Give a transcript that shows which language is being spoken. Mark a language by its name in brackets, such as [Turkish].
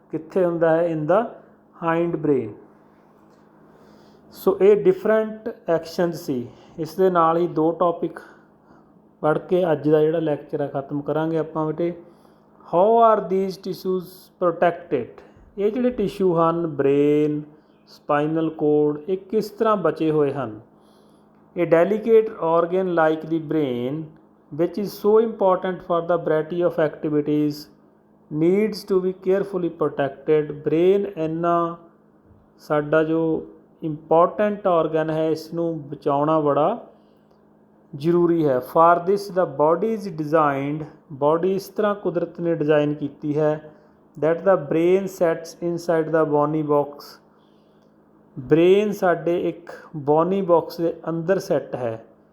[Punjabi] ਕਿੱਥੇ ਹੁੰਦਾ ਹੈ, [English] In the hind brain. [Punjabi] ਸੋ ਇਹ ਡਿਫਰੈਂਟ ਐਕਸ਼ਨ ਸੀ। ਇਸ ਦੇ ਨਾਲ ਹੀ 2 ਟੋਪਿਕ ਪੜ੍ਹ ਕੇ ਅੱਜ ਦਾ ਜਿਹੜਾ ਲੈਕਚਰ ਹੈ ਖ਼ਤਮ ਕਰਾਂਗੇ ਆਪਾਂ ਬੇਟੇ। [English] how are these tissues protected, [Punjabi] ਇਹ ਜਿਹੜੇ ਟਿਸ਼ੂ ਹਨ ਬ੍ਰੇਨ, ਸਪਾਈਨਲ ਕੋਡ, ਇਹ ਕਿਸ ਤਰ੍ਹਾਂ ਬਚੇ ਹੋਏ ਹਨ। [English] A delicate organ like the brain, which is so important for the variety of activities, needs to be carefully protected. [Punjabi] Brain ਇੰਨਾ ਸਾਡਾ ਜੋ ਇੰਪੋਰਟੈਂਟ ਔਰਗਨ ਹੈ, ਇਸ ਨੂੰ ਬਚਾਉਣਾ ਬੜਾ ਜ਼ਰੂਰੀ ਹੈ। [English] for this the body is designed, [Punjabi] body ਇਸ ਤਰ੍ਹਾਂ ਕੁਦਰਤ ਨੇ ਡਿਜ਼ਾਈਨ ਕੀਤੀ ਹੈ। [English] that the brain sits inside the bony box, [Punjabi] brain ਸਾਡੇ ਇੱਕ ਬੋਨੀ ਬਾਕਸ ਦੇ ਅੰਦਰ ਸੈੱਟ ਹੈ।